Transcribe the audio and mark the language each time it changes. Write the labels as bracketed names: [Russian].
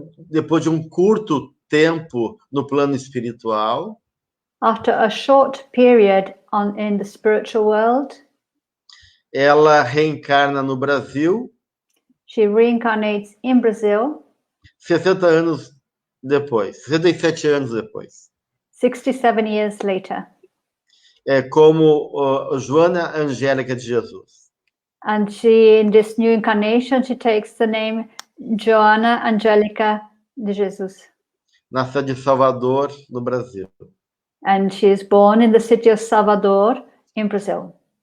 [Portuguese] depois de curto tempo no plano espiritual, [English] after a short period in the spiritual world, [Portuguese] ela reencarna no Brasil. [English] She reincarnates in Brazil. [Portuguese] 60 anos depois, 67 anos depois. [English] 67 years later. [Portuguese] Como Joana Angélica de Jesus. [English] And she, in this new incarnation, she takes the name Joana Angélica de Jesus. [Portuguese] Na cidade de Salvador, no Brasil. [English] And she is born in the city of Salvador, in Brazil.